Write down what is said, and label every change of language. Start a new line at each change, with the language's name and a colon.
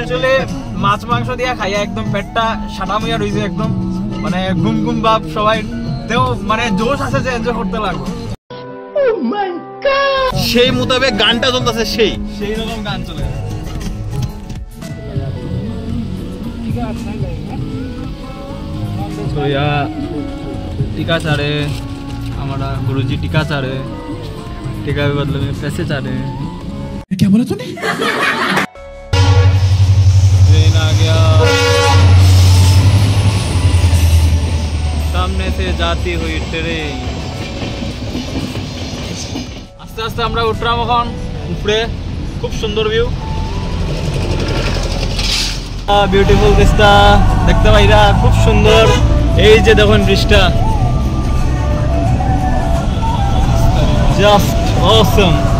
Bangla: আসলে মাছ মাংস দিয়া খাইয়া একদম পেটটা সাদা হইয়া রইছে, একদম মানে ঘুম ঘুম ভাব সবাই, তেও মানে জোশ আছে যে এনজয় করতে লাগবে।
English: oh my god,
Bangla: সেই মোতাবেক গানটা চলতেছে, সেই রকম গান চলে।
Hindi: तो यहाँ टीका चाह रहे हमारा गुरुजी, टीका चाह रहे, टीका के बदले में पैसे चाह रहे। क्या बोला तूने? ट्रेन आ गया, सामने से जाती हुई ट्रेन।
Bangla: आस्ते आस्ते আমরা উঠলাম এখন উপরে, খুব সুন্দর ভিউ, বিউটিফুল ভিস্তা দেখতে পাইরা, খুব সুন্দর। এই যে দেখুন ব্রিজটা, জাস্ট অসম।